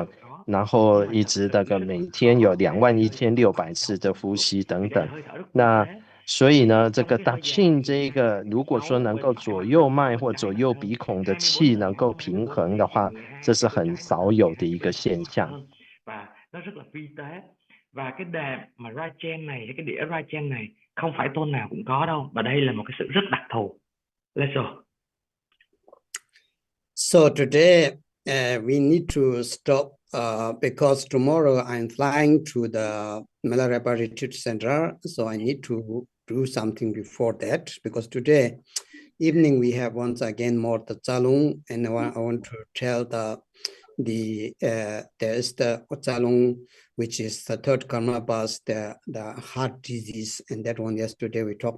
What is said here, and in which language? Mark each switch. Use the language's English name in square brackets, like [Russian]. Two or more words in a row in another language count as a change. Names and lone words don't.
[Chinese] 然后一直大概每天有21600次的呼吸等等。那所以呢，这个 Dachin 这个如果说能够左右脉或左右鼻孔的气能够平衡的话，这是很少有的一个现象。 [Vietnamese] Và cái đề mà Rachen này, cái đĩa Rachen này không phải tôn nào cũng có đâu, và đây là một cái sự rất đặc thù. [English] Let's go. So today we need to stop because tomorrow I'm flying to the Malarapa Retreat Center, so I need to do something before that, because today evening we have once again more the Chalung, and I want to tell there is the Chalung, which is the third karma bus, the heart disease, and that one yesterday we talked.